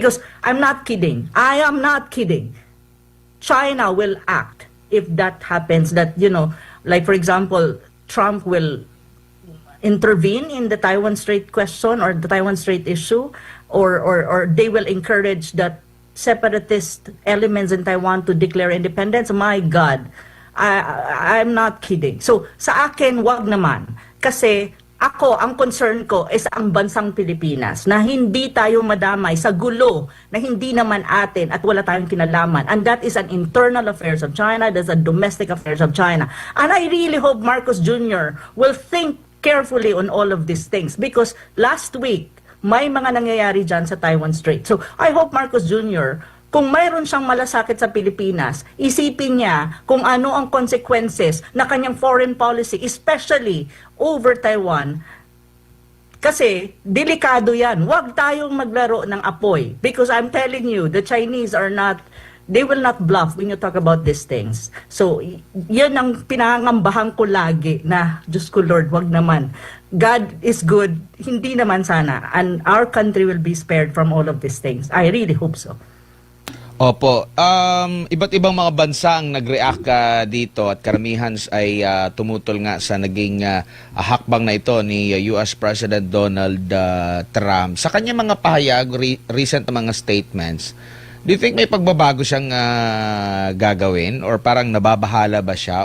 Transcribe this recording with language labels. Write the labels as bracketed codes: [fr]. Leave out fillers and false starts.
[en] Because I'm not kidding. I am not kidding. China will act if that happens, that, like for example, Trump will intervene in the Taiwan Strait question or the Taiwan Strait issue, or they will encourage that separatist elements in Taiwan to declare independence. My God, I'm not kidding. [tl] So sa akin, wag naman. Kasi ang concern ko is ang bansang Pilipinas, na hindi tayo madamay sa gulo na hindi naman atin at wala tayong kinalaman. [en] And that is an internal affairs of China, that's a domestic affairs of China. And I really hope Marcos Jr. will think carefully on all of these things, because last week [tl] may mga nangyayari dyan sa [en] Taiwan Strait. So I hope [tl] Marcos Jr., kung mayroon siyang malasakit sa Pilipinas, isipin niya kung ano ang consequences na kanyang foreign policy, especially over Taiwan. Kasi delikado yan. Huwag tayong maglaro ng apoy, [en] because I'm telling you, the Chinese they will not bluff when you talk about these things. [tl] So, yan ang pinangambahan ko lagi na, Diyos ko Lord, wag naman. [en] God is good, [tl] hindi naman sana. [en] And our country will be spared from all of these things. I really hope so. [tl] Opo, iba't ibang mga bansa ang nag-react dito at karamihan ay tumutol nga sa naging hakbang na ito ni US President Donald Trump. Sa kanya mga pahayag, recent na mga statements, [en] do you think [tl] may pagbabago siyang gagawin or parang nababahala ba siya?